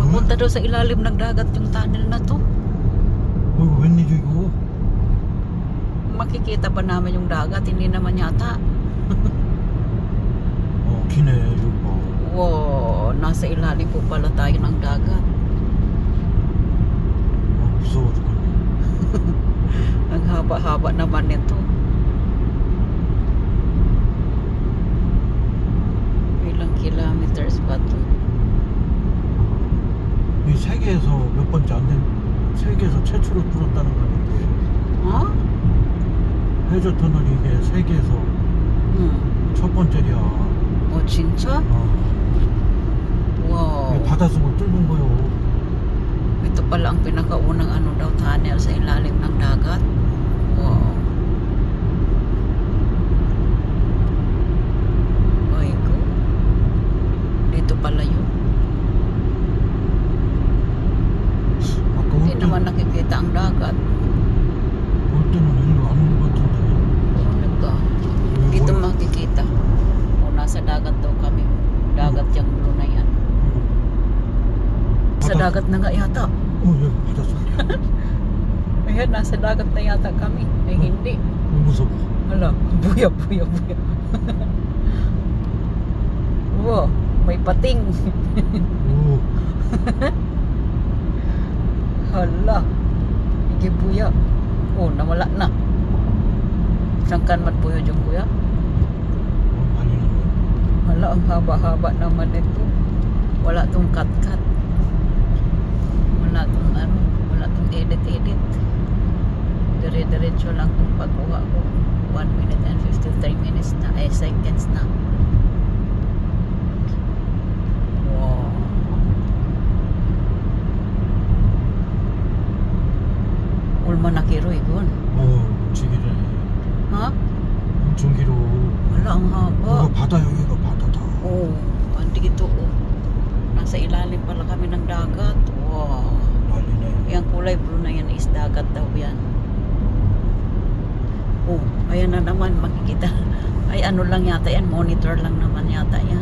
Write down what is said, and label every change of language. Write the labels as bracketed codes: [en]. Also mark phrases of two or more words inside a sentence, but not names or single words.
[tl] Papunta daw sa ilalim ng dagat yung tunnel na to. [ko] 웬일이고? [tl] Makikita pa namin yung dagat, hindi naman yata. [ko] 기네 이거. [tl] Wow, nasa ilalim po pala tayo ng dagat. [ko] 무서워 죽겠네. [tl] Ang haba-haba naman nito. Ilang kilometers ba to? [ko] 이 세계에서 몇 번째 안 된, 세계에서 최초로 뚫었다는 거 아닌데. Huh? 해저 터널이 이게 세계에서 첫 번째야. 진짜? Wow. 이게 바닷속을 뚫은 거요. [tl] Ito pala ang pinakaunang ano daw tunnel sa ilalim ng dagat. Wow. Ay ko. Dito pala yun. Hindi naman nakikita ang dagat. [ko] 올 때는 일로 안 오는 것 같은데. [tl] Talaga. Dito makikita. O nasa dagat daw kami. Dagat yung blue na yan. Sa dagat na nga yata. [ko] 여기 바닷속이야. [tl] Ayan, nasa dagat na yata kami. Ay hindi. [ko] 무서워. [tl] Hala, buya. Wow, may pating. 오. Hala, hindi buya. Oh, nawala na. Sangkan man buyo yung kuya. [ko] 많이 났네. [tl] Hala, ang haba-haba naman ito. Wala tong cut-cut. Wala tong ano, wala tong edit-edit. Dire-diretso lang tong pagkuha ko. [en] 1 minute and 53 minutes na, seconds na. Wow. Ulma na kiroy gon. [ko] 지기네. Ha? 엄청 길어. [tl] Wala, ang haba. [ko] 여기가 바다, 여기가 바다다. [tl] Oh, andi ito oh. Nasa ilalim pala kami ng dagat. Wow. [ko] 난리네. [tl] Yung kulay blue na yan is dagat daw yan. Oh, ayan na naman makikita. Ay ano lang yata yan, monitor lang naman yata yan.